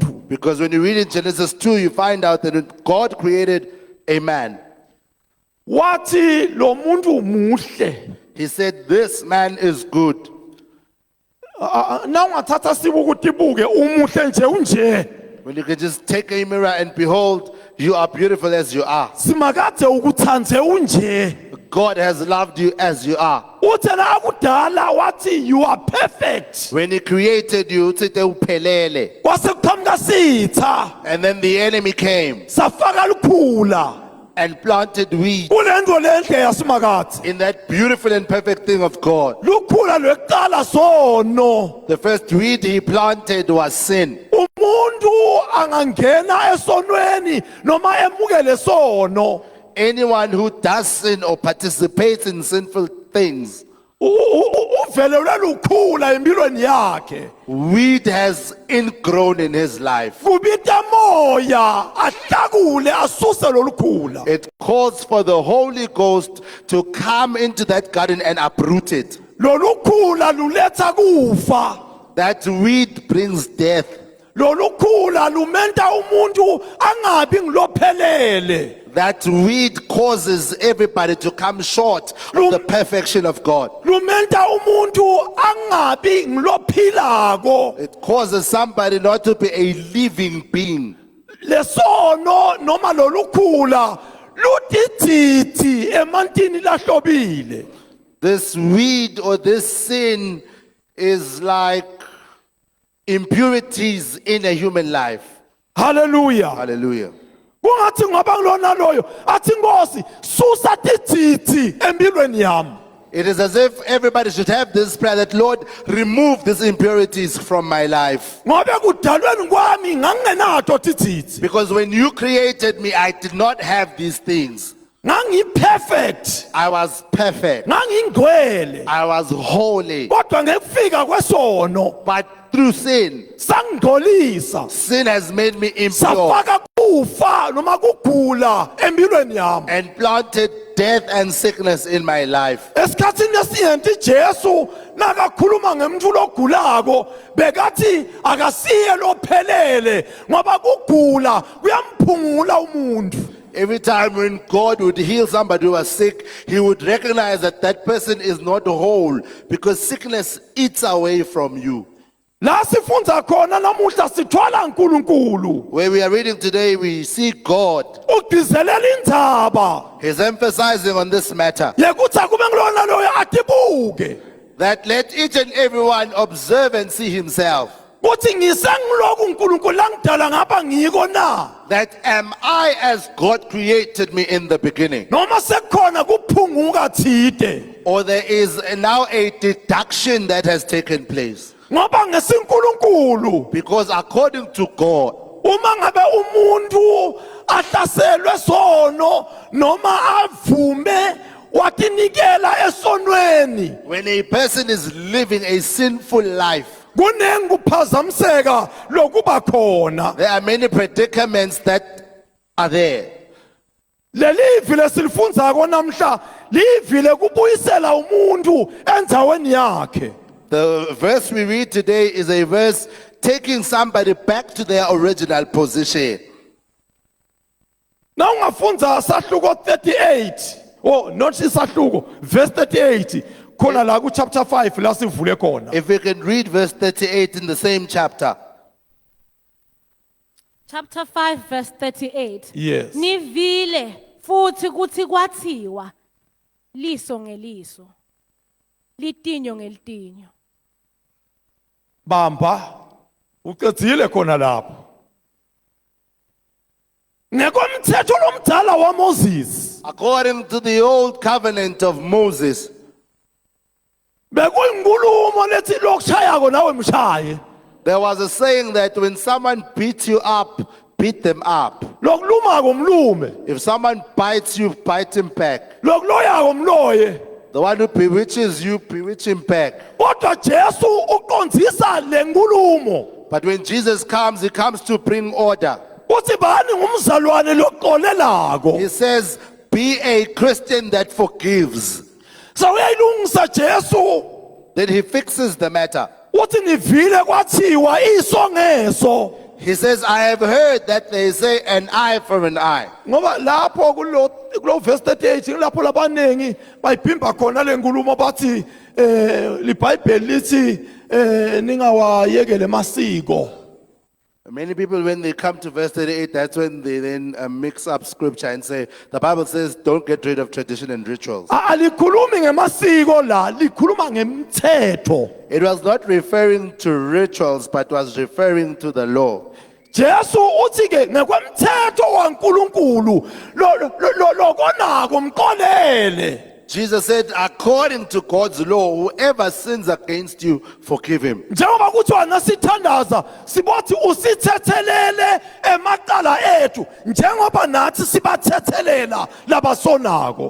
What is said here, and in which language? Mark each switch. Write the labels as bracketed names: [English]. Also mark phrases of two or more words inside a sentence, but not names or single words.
[English] Because when you read in Genesis 2, you find out that when God created a man, [Swati] wathi lo muntu muhle. [English] He said, this man is good. [Swati] Na ungathatha sibukuthi buke umuhle nje unje. [English] When you can just take a mirror and behold, you are beautiful as you are. [Swati] Simakade ukuthandze unje. [English] God has loved you as you are. [Swati] Uthe na akudala wathi [English] you are perfect. When He created you, [Swati] uthithe uphelele. Kwase kuqhamuka sitha [English] And then the enemy came [Swati] safaka lukhula [English] and planted weed [Swati] kulento lenhle yasimakade. [English] in that beautiful and perfect thing of God. [Swati] Lukhula lweqala sono. [English] The first weed He planted was sin. [Swati] Umuntu angangena esonweni noma emukele sono. [English] Anyone who does sin or participates in sinful things, [Swati] Uvelelwe lukhula empilweni yakhe. [English] weed has ingrown in his life. [Swati] Kubita moya ahlakule asuse lolukhula. [English] It calls for the Holy Ghost to come into that garden and uproot it. [Swati] Lolukhula luletha kufa. [English] That weed brings death. [Swati] Lolukhula lumenta umuntu angabi ngilophelele. [English] That weed causes everybody to come short of the perfection of God. [Swati] Lumenta umuntu angabi ngilophilako. [English] It causes somebody not to be a living being. [Swati] Lesono noma lolukhula ludididi emantini lahlobile. [English] This weed or this sin is like impurities in a human life. Hallelujah. Hallelujah. [Swati] Kungathi ngoba ngilona loyo athi Nkosi susa tididi empilweni yami. [English] It is as if everybody should have this prayer that, Lord, remove these impurities from my life. [Swati] Ngobe kudalweni kwami ngangenato tididi. [English] Because when you created me, I did not have these things. [Swati] Ngangiperfect. [English] I was perfect. [Swati] Ngangingcwele. [English] I was holy. [Swati] Kodwa ngekufika kwesono [English] But through sin, [Swati] sangigcolisa. [English] sin has made me impure [Swati] Safaka kufa noma kugula empilweni yami. [English] and planted death and sickness in my life. [Swati] Esikhathini esiningi Jesu nakakhuluma ngemuntu logulako bekathi akasiye lophelele ngoba kugula kuyamphungula umuntu. [English] Every time when God would heal somebody who was sick, he would recognize that that person is not whole because sickness eats away from you. [Swati] La sifundza khona namuhla sithwala uNkulunkulu. [English] Where we are reading today, we see God. [Swati] Ugcizelela indzaba. [English] He's emphasizing on this matter [Swati] Yekuthi akube ngilona loyo atibuke. [English] that let each and everyone observe and see himself. [Swati] Kuthi ngisengiloku uNkulunkulu langidala ngapha ngiko na. [English] That am I as God created me in the beginning? [Swati] Noma sekukhona kuphunguka thide. [English] Or there is now a deduction that has taken place? [Swati] Ngoba ngesinkulunkulu [English] Because according to God, [Swati] uma ngabe umuntu ahlaselwe sono noma avume watinikela esonweni [English] when a person is living a sinful life, [Swati] kunengi kuphazamiseka lokuba khona. [English] there are many predicaments that are there. [Swati] Lelivi lesilifundzako namhla livile kubuyisela umuntu endzaweni yakhe. [English] The verse we read today is a verse taking somebody back to their original position. [Swati] Na ungafundza sahluko 38, [English] oh not [Swati] isahluko, verse 38 khona la ku chapter 5 la sivule khona. [English] If we can read verse 38 in the same chapter. Chapter 5 verse 38. Yes. [Swati] Nivile futhi kuthi kwathiwa liso ngeliso. Litinyo ngelitinyo. Bamba ucedzile khona lapho. Ngekomthetho lomdala waMoses [English] According to the old covenant of Moses, [Swati] bekuyinkulumo lethi lokushayako nawe mshaye. [English] there was a saying that when someone beats you up, beat them up. [Swati] Lokulumako mlume, [English] If someone bites you, bite him back. [Swati] lokuloyako mloye. [English] The one who bewitches you, bewitch him back. [Swati] Kodwa Jesu uqondzisa lenkulumo. [English] But when Jesus comes, he comes to bring order. [Swati] Uthi bani ngumzalwane loxolelako. [English] He says, be a Christian that forgives. [Swati] Sawuyayilungisa Jesu. [English] Then he fixes the matter. [Swati] Uthi nivile kwathiwa iso ngeso. [English] He says, I have heard that they say an eye for an eye. [Swati] Ngoba lapho kulo verse 38 lapho labanengi bayiphimba khona lenkulumo bathi liBhayibheli lithi ningawayekele masiko. [English] Many people, when they come to verse 38, that's when they then mix up scripture and say, the Bible says, don't get rid of tradition and rituals. [Swati] Alikhulumi ngemasiko la, likhuluma ngemthetho. [English] It was not referring to rituals, but was referring to the law. [Swati] Jesu uthi ke ngekwemthetho waNkulunkulu lo konako mqolele. [English] Jesus said, according to God's law, whoever sins against you, forgive him. [Swati] njengoba kuthiwa nasithandaza sibothi usithethelele emaqala ethu njengoba nathi sibathethelela labasonako.